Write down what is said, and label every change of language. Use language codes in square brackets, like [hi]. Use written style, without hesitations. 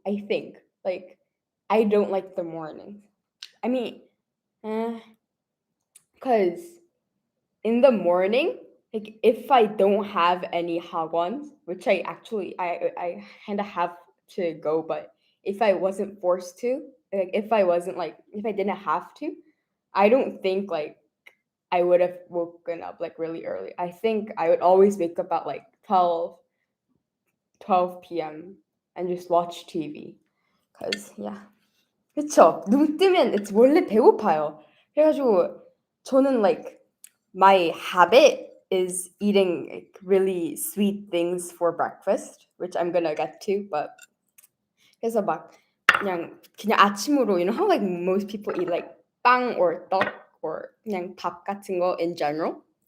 [en] I think like I don't like the mornings. I mean, because in the morning, like if I don't have any hagwons, which I kind of have to go, but if I wasn't forced to, like if I didn't have to, I don't think like I would have woken up like really early. I think I would always wake up at like 12 p.m. and just watch TV. Cause yeah. [ko] 그쵸? 눈 뜨면 [en] it's [ko] 원래 배고파요. 그래가지고 저는 [en] like my habit is eating like really sweet things for breakfast, which I'm gonna get to, but [ko] 그래서 막 그냥 아침으로 [en] you know how like most people eat like 빵 or 떡 or [ko] 그냥 밥 같은 거 [en] in general?